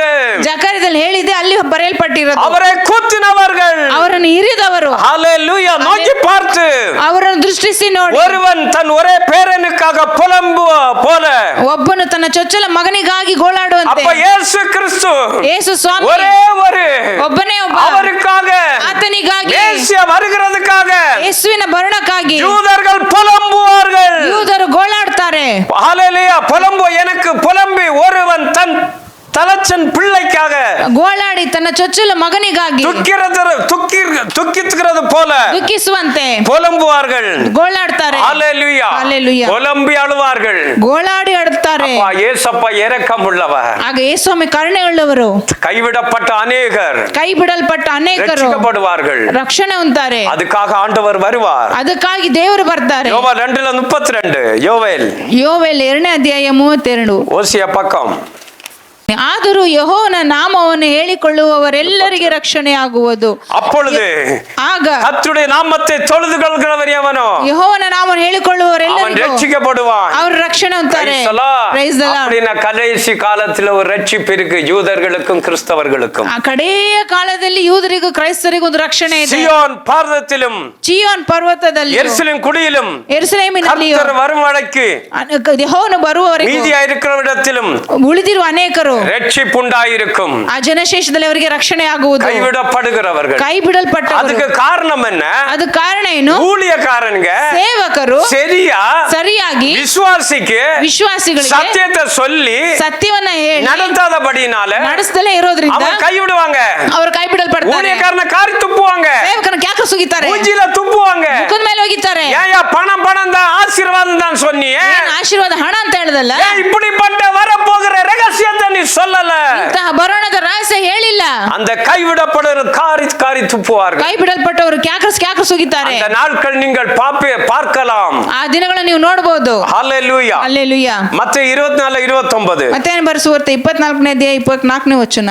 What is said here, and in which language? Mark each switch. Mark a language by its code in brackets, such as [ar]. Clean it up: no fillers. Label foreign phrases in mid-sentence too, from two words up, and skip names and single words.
[kn] ಜಕರ್ಯದಲ್ಲಿ ಹೇಳಿದೆ, ಅಲ್ಲಿ ಬರೆಯಲ್ಪಟ್ಟಿರೋದು. [ta] அவரை குத்தினவர்கள், [kn] ಅವರನ್ನು ಇರಿದವರು, [ta] ஹalleluya, நோக்கி பார்த்து [kn] ಅವರನ್ನು ದೃಷ್ಟಿಸಿ ನೋಡಿ. [ta] ஒருவன் தன் ஒரே பேரனுக்காக புலம்புவ போல [kn] ಒಬ್ಬನು ತನ್ನ ಚೊಚ್ಚಲ ಮಗನಿಗಾಗಿ ಗೋಳಾಡುವಂತೆ. [ta] அப்ப இயேசு கிறிஸ்து [kn] ಯೇಸು ಸ್ವಾಮಿ [ta] ஒரே ஒரு [kn] ಒಬ್ಬನೇ ಒಬ್ಬ [ta] அவருக்காக [kn] ಆತನಿಗಾಗಿ [ta] மேசியா வருகிறதுக்காக [kn] ಯೇಸುವಿನ ಬರುಣಕ್ಕಾಗಿ [ta] யூதர்கள் புலம்புவார்கள். [kn] ಯೂದರು ಗೋಳಾಡ್ತಾರೆ. [ta] ஹalleluya, எனக்கு புலம்பி ஒருவன் தன் தலச்சன் பிள்ளைக்காக [kn] ಗೋಳಾಡಿ ತನ್ನ ಚೊಚ್ಚಲ ಮಗನಿಗಾಗಿ [ta] துக்கித்துகிறது போல [kn] ದುಃಖಿಸುವಂತೆ [ta] புலம்புவார்கள், [kn] ಗೋಳಾಡ್ತಾರೆ. [ta] ஹalleluya, ஹalleluya, புலம்பி அழுவார்கள். [kn] ಗೋಳಾಡಿ ಅಳುತ್ತಾರೆ. [ta] இயேசப்பா இரக்கமுள்ளவர். [kn] ಆಗ ಯೇಸುಸ್ವಾಮಿ ಕರುಣೆಯುಳ್ಳವರು. [ta] கைவிடப்பட்ட அநேகர், [kn] ಕೈ ಬಿಡಲ್ಪಟ್ಟ ಅನೇಕರು [ta] ರಕ್ಷಿಸப்படுவார்கள், [kn] ರಕ್ಷಣೆ ಹೊಂದುತ್ತಾರೆ. [ta] அதுக்காக ஆண்டவர் வருவார். [kn] ಅದಕ್ಕಾಗಿ ದೇವರು ಬರ್ತಾರೆ. [ta] யோவேல் 2:32, யோவேல் 2:32. ஓசியா பக்கம். [kn] ಆದರೂ ಯೆಹೋವನ ನಾಮವನ್ನು ಹೇಳಿಕೊಳ್ಳುವವರೆಲ್ಲರಿಗೆ ರಕ್ಷಣೆಯಾಗುವುದು. [ta] அப்பொழுது [kn] ಆಗ [ta] கர்த்தருடைய நாமத்தை தொழுது கொள்கிறவர் எவனோ [kn] ಯೆಹೋವನ ನಾಮವನ್ನು ಹೇಳಿಕೊಳ್ಳುವವರೆಲ್ಲರಿಗೂ [ta] ரட்சிக்கப்படுவான். [kn] ಅವರು ರಕ್ಷಣೆ ಹೊಂದುತ್ತಾರೆ. [en] Praise the Lord. [ta] அப்படினா கடைசி காலத்துல ஒரு ரட்சிப்பு இருக்கு யூதர்களுக்கும் கிறிஸ்தவர்களுக்கும். [kn] ಆ ಕಡೆಯ ಕಾಲದಲ್ಲಿ ಯೂದರಿಗೂ ಕ್ರೈಸ್ತರಿಗೂ ಒಂದು ರಕ್ಷಣೆ ಇದೆ. [ta] சியோன் பர்வதத்திலும் [kn] ಚಿಯೋನ್ ಪರ್ವತದಲ್ಲಿ [ta] எருசலேம் குடியிலும் [kn] ಯೆರೂಸಲೇಮಿನಲ್ಲಿ [ta] கர்த்தர் வரும் வரைக்கு [kn] ಯೆಹೋವನು ಬರುವವರೆಗೂ [ta] மீதியா இருக்கிறவரிடத்திலும் [kn] ಉಳಿದಿರುವ ಅನೇಕರು [ta] ரட்சிப்பு உண்டாயிருக்கும். [kn] ಆ ಜನಶೇಷದಲ್ಲಿ ಅವರಿಗೆ ರಕ್ಷಣೆ ಆಗುವುದು. [ta] கைவிடப்படுகிறவர்கள், [kn] ಕೈ ಬಿಡಲ್ಪಟ್ಟವರು. [ta] அதுக்கு காரணம் என்ன? [kn] ಅದು ಕಾರಣ ಏನು? [ta] ஊழியக்காரங்க [kn] ಸೇವಕರು ಸರಿಯಾಗಿ ವಿಶ್ವಾಸಿಗಳಿಗೆ [ta] சத்தியத்தை சொல்லி [kn] ಸತ್ಯವನ್ನ ಹೇಳಿ [ta] நடத்தாதபடினால [kn] ನಡೆಸದಲೇ ಇರೋದ್ರಿಂದ [ta] அவங்க கைவிடுவாங்க. [kn] ಅವರು ಕೈ ಬಿಡಲ್ಪಡ್ತಾರೆ. [ta] ஊழியக்காரன காரி துப்புவாங்க, [kn] ಸೇವಕರನ್ನ ಕ್ಯಾಕ ಸುಗಿತಾರೆ, [ta] மூஞ்சில துப்புவாங்க. [kn] ಮುಖದ ಮೇಲೆ ಹೋಗಿದ್ದಾರೆ. [ta] ஏயா பணம் தான் ஆசீர்வாதம் தான் சொன்னியே, [kn] ಆಶೀರ್ವಾದ ಹಣ ಅಂತ ಹೇಳಿದಲ್ಲ, [ta] இப்படிப்பட்ட வரப்போகிற ரகசியத்தை நீ சொல்லல, [kn] ಇಂತಹ ಬರೋಣದ ರಹಸ್ಯ ಹೇಳಿಲ್ಲ. [ta] அந்த கைவிடப்படுற காரி துப்புவார்கள். [kn] ಕೈ ಬಿಡಲ್ಪಟ್ಟವರು ಕ್ಯಾಕ ಸುಗಿತಾರೆ. [ta] அந்த நாட்கள் நீங்கள் பார்க்கலாம். [kn] ಆ ದಿನಗಳನ್ನು ನೀವು ನೋಡಬಹುದು. [ta] ஹalleluya, [kn] ಹಲ್ಲೆಲೂಯಾ. ಮತ್ತೆ 24:29 ಮತ್ತೆ ಬರೆಸುವರ್ತೆ 24ನೇ ಅಧ್ಯಾಯ 24ನೇ ವಚನ,